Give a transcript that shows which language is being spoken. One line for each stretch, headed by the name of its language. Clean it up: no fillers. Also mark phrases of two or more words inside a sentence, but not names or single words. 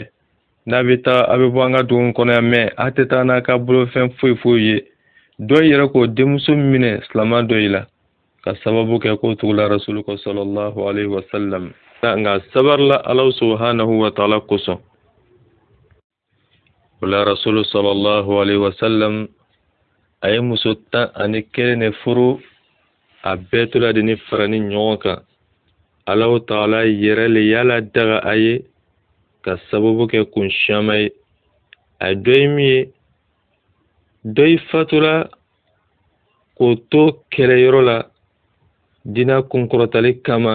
Bambara: N'a bɛ taa a bɛ bɔ an ka dugu kɔnɔ yan mɛ a tɛ taa n'a ka bolofɛn foyi foyi ye. Dɔ yɛrɛ k'o denmuso minɛ silamɛ dɔ yi la ka sababu kɛ k'o tugula Rasulu kɔ
Arabic: صلى الله عليه وسلم.
Bambara: Nka sabarila Alahu
Arabic: سبحانه وتعالى
Bambara: kosɔn. O la Rasulu
Arabic: صلى الله عليه وسلم
Bambara: a ye muso 11 de furu. A bɛɛ tola de ni fara ni ɲɔgɔn kan. Alahu ta'ala yɛrɛ le yala daga a ye ka sababu kɛ kun caman ye. A dɔ ye min ye, dɔ yi fatula k'o to kɛlɛyɔrɔ la dina kunkɔrɔtali kama.